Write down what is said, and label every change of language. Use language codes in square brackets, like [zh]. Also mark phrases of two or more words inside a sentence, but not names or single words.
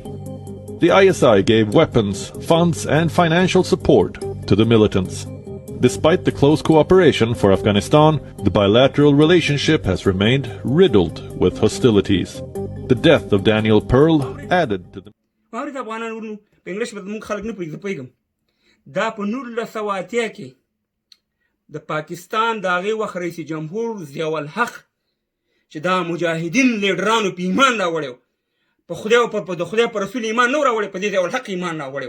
[en] The ISI gave weapons, funds, and financial support to the militants. Despite the close cooperation for Afghanistan, the bilateral relationship has remained riddled with hostilities. The death of Daniel Pearl added to the... [ps] دا په 1980 کې د پاکستان د هغې وخت رئیس جمهور ضیاءالحق چې دا مجاهدین لیډرانو په ایمان راوړی، په خدای او په د خدای په رسول ایمان نه راوړی، په دې ضیاءالحق ایمان راوړی.